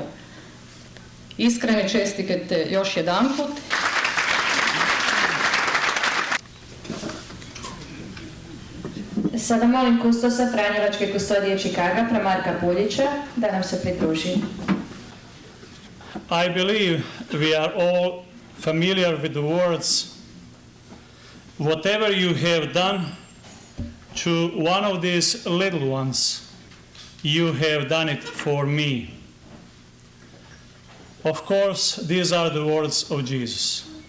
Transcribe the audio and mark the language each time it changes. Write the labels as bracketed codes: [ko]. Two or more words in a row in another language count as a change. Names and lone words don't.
[hr] Iskrene čestitke još jedanput. Sada molim kustosa Franjevačke kustodije Chicaga, Marka Puljića, da nam se pridruži. [en] I believe we are all familiar with the words, whatever you have done to one of these little ones, you have done it for me. Of course, these are the words of Jesus.